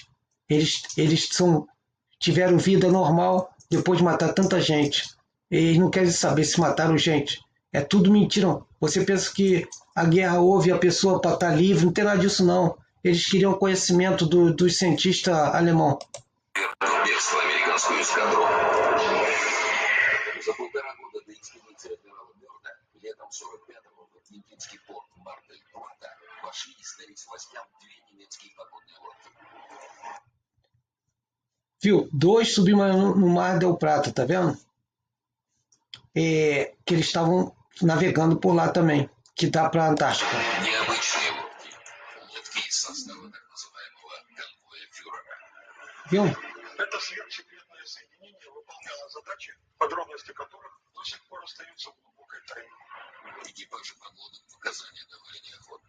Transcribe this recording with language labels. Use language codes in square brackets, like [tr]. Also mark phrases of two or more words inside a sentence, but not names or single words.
[pt] Eles tiveram vida normal depois de matar tanta gente. Eles não querem saber se mataram gente. É tudo mentira. Você pensa que a guerra houve a pessoa para estar livre? Não tem nada disso, não. Eles queriam conhecimento dos cientistas alemãos. [ru] За полтора года до экспедиции адмирала Бёрда летом 45-го в Атлантический порт Мар-дель-Плата вошли и сдали с властям 2 немецкие подводные лодки. [pt] Viu? 2 submarinos no Mar del Plata, tá vendo? Que eles estavam navegando por lá também, que dá para a Antártica. [ru] Необычные лодки. Лодки из состава так называемого конвоя фюрера. [pt] Viu? [ru] Это сверхсекретное соединение выполняло задачи, подробности которых до сих пор остаются глубокой тайной. Экипажи подлодок показания давали неохотно.